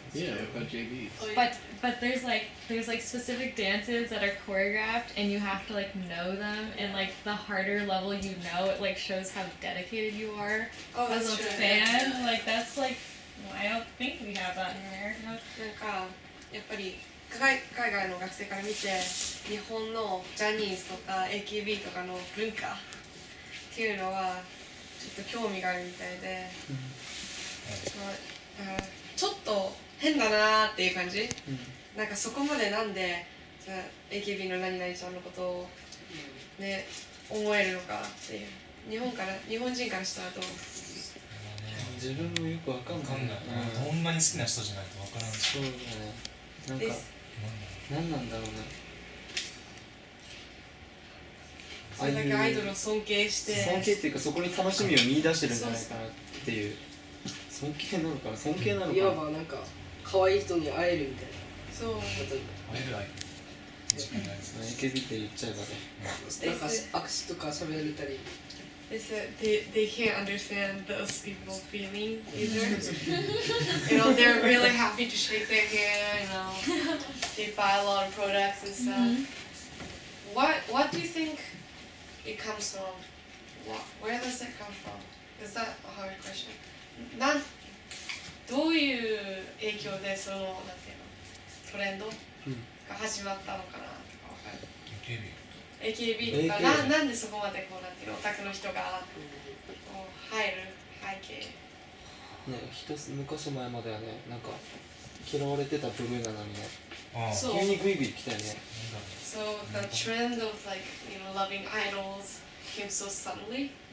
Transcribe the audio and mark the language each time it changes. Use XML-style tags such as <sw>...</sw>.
<en>Yeah, too. about JB. Oh, yeah. But there's like specific dances that are choreographed and you have to like know them, and like the harder level you know, it like shows how dedicated you are Oh, as that's a true. fan. Like that's like I don't think we have that in America.</en> <ja>なんかやっぱり海外の学生から見て日本のジャニーズとか AKB とかの文化っていうのはちょっと興味があるみたいで、まあ、だからちょっと変だなーっていう感じ、なんかそこまでなんでじゃあ AKB の何々ちゃんのことをね思えるのかっていう日本人からしたらどう？自分もよくわかんない。わかんない。ほんまに好きな人じゃないとわからんし。そうだね。なんか何なんだろうね。それだけアイドルを尊敬して尊敬っていうかそこに楽しみを見出してるんじゃないかなっていう。尊敬なのかな、尊敬なのかな。いわばなんか可愛い人に会えるみたいなそうことに会える愛。 AKB って言っちゃえばね。なんか握手とか喋れたり</ja> <en>They said they can't understand those people's feeling either. You know, they're really happy to shake their hand, you know. They buy a lot of products and stuff. What do you think it comes from? Where does it come from? Is that a hard question?</en> <ja>どういう影響でそのなんていうのトレンドが始まったのかなとかわかる？ AKB とかなんでそこまでこうなんていうのオタクの人がこう入る背景ね、昔前まではね、なんか嫌われてたブルーなのにね、そう急にグイグイ来たよね。</ja> <en>So the trend of like, you know, loving idols came so suddenly.</en>